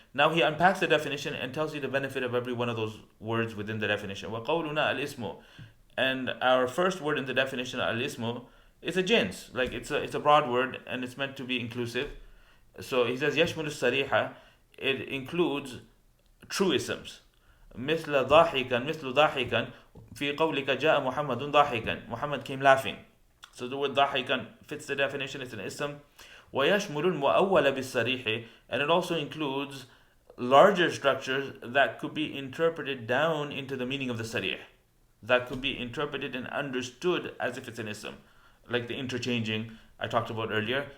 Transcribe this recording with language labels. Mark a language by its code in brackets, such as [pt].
[en] Now he unpacks the definition and tells you the benefit of every one of those words within the definition. [ar] وَقَوْلُنَا الْإِسْمُ, [en] and our first word in the definition, al-ismu, is a jins. Like it's a broad word and it's meant to be inclusive. So he says [ar] يشمل الصريحة, [en] it includes truisms. [ar] مثل ضاحكا في قولك جاء محمد ضاحكا, [en] Muhammad came laughing. So the word ضاحكا fits the definition, it's an ism. [ar] ويشمل المؤول بالصريح, [en] and it also includes larger structures that could be interpreted down into the meaning of the sarih, that could be interpreted and understood as if it's an ism, like the interchanging I talked about earlier.